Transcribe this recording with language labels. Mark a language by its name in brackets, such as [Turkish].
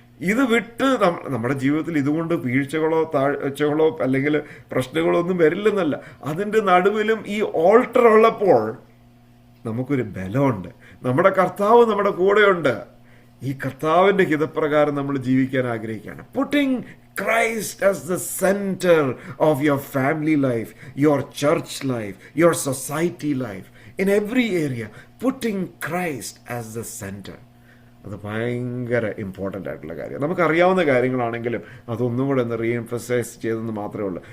[Malayalam] ഇത് വിട്ട് നമ്മുടെ ജീവിതത്തിൽ ഇതുകൊണ്ട് വീഴ്ചകളോ താഴ്ചകളോ അല്ലെങ്കിൽ പ്രശ്നങ്ങളോ ഒന്നും വരില്ലെന്നല്ല. അതിൻ്റെ നടുവിലും ഈ ഓൾട്ടർ ഉള്ളപ്പോൾ നമുക്കൊരു ബലമുണ്ട്. നമ്മുടെ കർത്താവ് നമ്മുടെ കൂടെയുണ്ട്. ഈ കർത്താവിൻ്റെ ഹിതപ്രകാരം നമ്മൾ ജീവിക്കാൻ ആഗ്രഹിക്കുകയാണ്. [English] Putting Christ as the center of your family life, your church life, your society life, in every area, putting Christ as the center. [Malayalam] അത് ഭയങ്കര ഇമ്പോർട്ടൻ്റ് ആയിട്ടുള്ള കാര്യം. നമുക്കറിയാവുന്ന കാര്യങ്ങളാണെങ്കിലും അതൊന്നും കൂടെ ഒന്ന് റീഎംഫസൈസ് ചെയ്തെന്ന് മാത്രമേ ഉള്ളൂ.